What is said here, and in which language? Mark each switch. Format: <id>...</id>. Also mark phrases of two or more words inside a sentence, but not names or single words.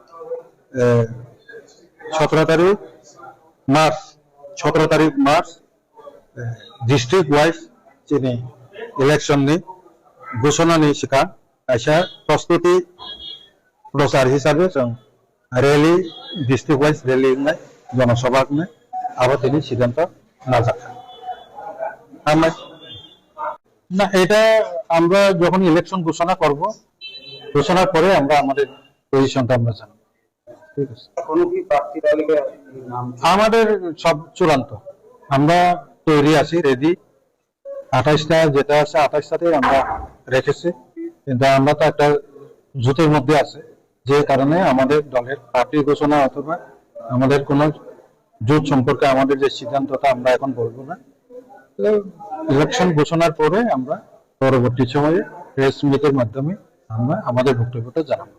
<brx>मार्च</brx> <en>district wise</en> <brx>चिनि इलेक्शननि घोषणानि सिगां खायसे प्रस्तुति प्रचार हिसाबै जों रैली</brx> <en>district wise rally</en> <brx>होनाय जनसभा होनाय आरो दिनै सिद्धांत नाजाखा</brx> <bn>না এটা আমরা যখন ইলেকশন ঘোষণা করব ঘোষণার পরে আমরা আমাদের পজিশনটা আমরা জানাবো ঠিক আছে কোনো কি প্রার্থী তালিকায় নাম আমাদের সব চূড়ান্ত আমরা তৈরি আছি রেডি 28টা যেটা আছে 28টাতে আমরা রেখেছি কিন্তু আমরা তো একটা জোটের মধ্যে আছে যে কারণে আমাদের দলের পার্টি ঘোষণা অথবা আমাদের কোনো জোট সম্পর্কে আমাদের যে সিদ্ধান্তটা আমরা এখন বলবো না ইলেকশন ঘোষণার পরে আমরা পরবর্তী সময়ে প্রেস মিটের মাধ্যমে আমরা আমাদের বক্তব্যটা জানাবো</bn>